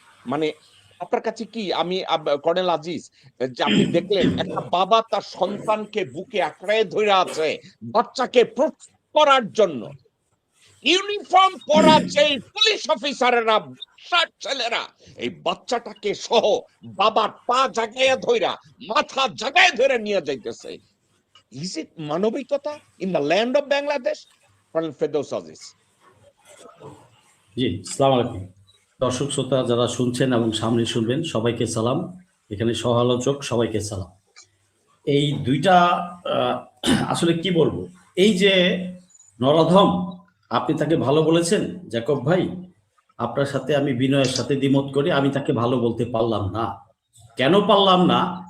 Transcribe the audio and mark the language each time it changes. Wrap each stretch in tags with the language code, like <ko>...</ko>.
<bn>মানে আপনার কাছে কি, আমি কর্নেল আজিজ, যে আপনি দেখলেন একটা বাবা তার সন্তানকে বুকে আঁকড়ায় ধরে আছে বাচ্চাকে প্রোটেক্ট করার জন্য, ইউনিফর্ম পরা যে পুলিশ অফিসারেরা, ছেলেরা এই বাচ্চাটাকে সহ বাবার পা জাগাইয়া ধইরা, মাথা জাগায় ধরে নিয়ে যাইতেছে।</bn> <en>Is it মানবিকতা in the land of Bangladesh? Colonel Firdaus Aziz.</en> <bn>জি, আসসালামু আলাইকুম। দর্শক শ্রোতা যারা শুনছেন এবং সামনে শুনবেন সবাইকে সালাম, এখানে সহ-আলোচক সবাইকে সালাম। এই দুইটা আসলে কি বলবো, এই যে নরাধম, আপনি তাকে ভালো বলেছেন জ্যাকব ভাই, আপনার সাথে আমি বিনয়ের সাথে দ্বিমত করি, আমি তাকে ভালো বলতে পারলাম না। কেন পারলাম না?</bn>